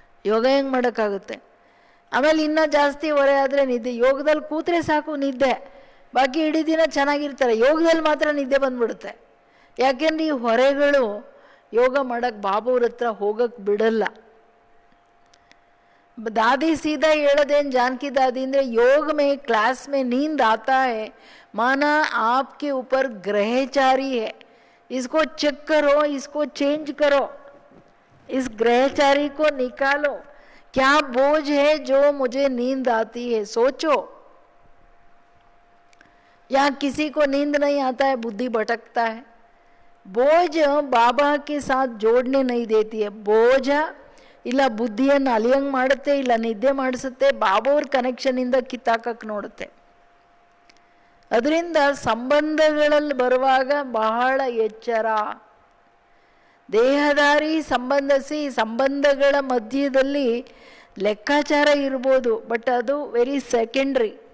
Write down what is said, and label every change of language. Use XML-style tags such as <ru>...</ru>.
<kn>ಯೋಗ ಹೆಂಗೆ ಮಾಡೋಕ್ಕಾಗುತ್ತೆ? ಆಮೇಲೆ ಇನ್ನೂ ಜಾಸ್ತಿ ಹೊರೆ ಆದರೆ ನಿದ್ದೆ. ಯೋಗದಲ್ಲಿ ಕೂತ್ರೆ ಸಾಕು ನಿದ್ದೆ, ಬಾಕಿ ಇಡೀ ದಿನ ಚೆನ್ನಾಗಿರ್ತಾರೆ. ಯೋಗದಲ್ಲಿ ಮಾತ್ರ ನಿದ್ದೆ ಬಂದ್ಬಿಡುತ್ತೆ. ಯಾಕೆಂದ್ರೆ ಈ ಹೊರೆಗಳು ಯೋಗ ಮಾಡೋಕ್ಕೆ ಬಾಬುವ್ರ ಹತ್ರ ಹೋಗಕ್ಕೆ ಬಿಡಲ್ಲ.</kn> <hi>दादी सीधा</hi> <kn>ಹೇಳೋದೇನು</kn> <hi>जानकी दादी</hi> <kn>ಅಂದರೆ,</kn> <hi>योग में क्लास में नींद आता है माना आपके ऊपर ग्रहचारी है, इसको चेक करो, इसको चेंज करो, इस ग्रहचारी को निकालो, क्या बोझ है जो मुझे नींद आती है, सोचो. या किसी को नींद नहीं आता है, बुद्धि भटकता है. बोझ बाबा के साथ जोड़ने नहीं देती है.</hi> <kn>बोझ ಇಲ್ಲ ಬುದ್ಧಿಯನ್ನು ಅಲಿಯಂಗೆ ಮಾಡುತ್ತೆ, ಇಲ್ಲ ನಿದ್ದೆ ಮಾಡಿಸುತ್ತೆ, ಬಾಬೋರ್ ಕನೆಕ್ಷನಿಂದ ಕಿತ್ತಾಕಕ್ಕೆ ನೋಡುತ್ತೆ. ಅದರಿಂದ ಸಂಬಂಧಗಳಲ್ಲಿ ಬರುವಾಗ ಬಹಳ ಎಚ್ಚರ. ದೇಹದಾರಿ ಸಂಬಂಧಗಳ ಮಧ್ಯದಲ್ಲಿ ಲೆಕ್ಕಾಚಾರ ಇರ್ಬೋದು, ಬಟ್ ಅದು ವೆರಿ ಸೆಕೆಂಡ್ರಿ.</kn>